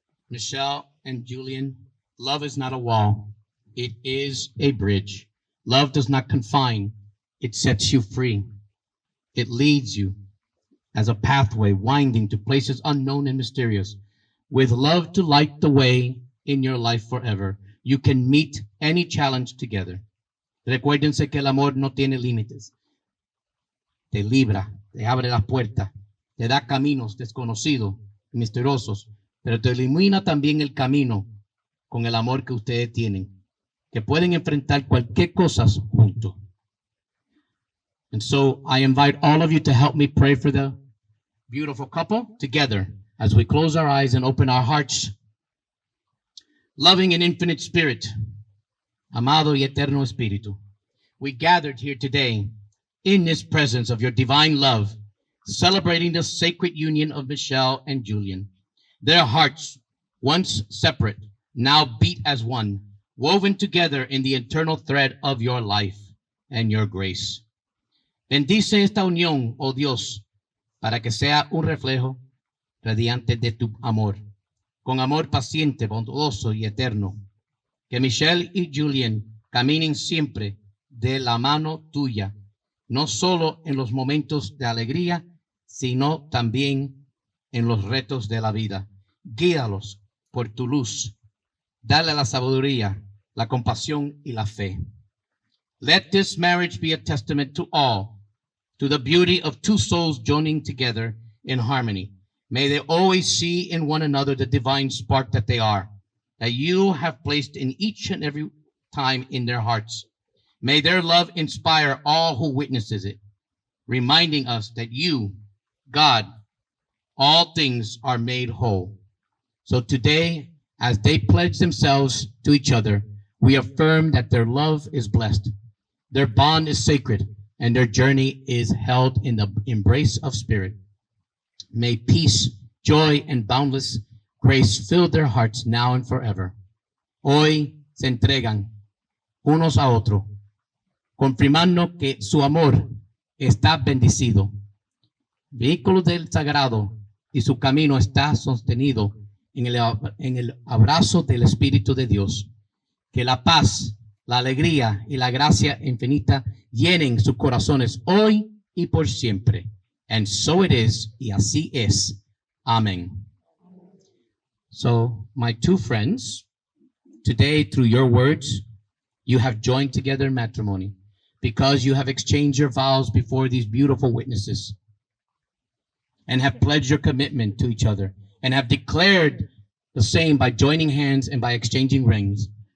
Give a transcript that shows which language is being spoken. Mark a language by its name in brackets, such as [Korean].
[English] Michelle and Julian, love is not a wall. It is a bridge. Love does not confine. It sets you free. It leads you as a pathway winding to places unknown and mysterious. With love to light the way in your life forever, you can meet any challenge together. [Spanish] Recuérdense que el amor no tiene límites. Te libra, te abre las puertas, te da caminos desconocidos y misteriosos, pero te ilumina también el camino con el amor que ustedes tienen, que pueden enfrentar cualquier cosa juntos. [English] And so I invite all of you to help me pray for the beautiful couple together as we close our eyes and open our hearts. Loving and infinite Spirit, [Spanish] amado y eterno Espíritu, [English] we gathered here today in this presence of your divine love, celebrating the sacred union of Michelle and Julian. Their hearts, once separate, now beat as one, woven together in the eternal thread of your life and your grace. [Spanish] Bendice esta unión, oh Dios, para que sea un reflejo radiante de tu amor, con amor paciente, bondadoso y eterno. Que Michelle y Julian caminen siempre de la mano tuya, no solo en los momentos de alegría, sino también en los retos de la vida. Guíalos por tu luz. Dale la sabiduría, la compasión y la fe. [English] Let this marriage be a testament to all, to the beauty of two souls joining together in harmony. May they always see in one another the divine spark that they are, that you have placed in each and every time in their hearts. May their love inspire all who witnesses it, reminding us that you, God, all things are made whole. So today, as they pledge themselves to each other, we affirm that their love is blessed, their bond is sacred, and their journey is held in the embrace of spirit. May peace, joy, and boundless grace fill their hearts now and forever. [Spanish] Hoy se entregan unos a otros, confirmando que su amor está bendecido. Vehículo del sagrado y su camino está sostenido en el abrazo del Espíritu de Dios. Que la paz, la alegría y la gracia infinita llenen sus corazones hoy y por siempre. [English] And so it is, [Spanish] y así es. [English] Amen. So, my two friends, today through your words, you have joined together in matrimony because you have exchanged your vows before these beautiful witnesses and have pledged your commitment to each other and have declared the same by joining hands and by exchanging rings.